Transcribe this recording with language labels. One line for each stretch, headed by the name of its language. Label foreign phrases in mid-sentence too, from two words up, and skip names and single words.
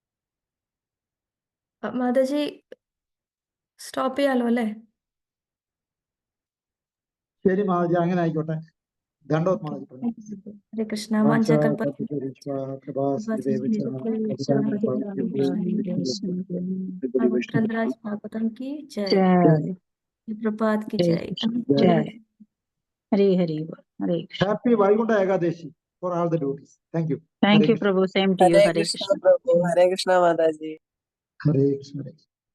Malayalam: മാതാജി സ്റ്റോപ്പ് ചെയ്യാലോ അല്ലേ? ശരി മാതാജി, അങ്ങനെ ആയിക്കോട്ടെ. ദണ്ഡവത് മാതാജി പറഞ്ഞു.
Sanskrit: हरे कृष्ण। वाञ्छा कल्पत्र.
Hindi: रन्दराज भागवतम् की जय. जय प्रभुपाद की जय. जय हरे हरि बोल हरे कृष्ण.
English: Happy Vaikuntha Ekadashi for all the duties. Thank you. Thank you, Prabhu. Same to you. Hare Hare Krishna, Krishna. Prabhu. Hare Krishna, Mataji.
Malayalam: ഹരേ കൃഷ്ണ.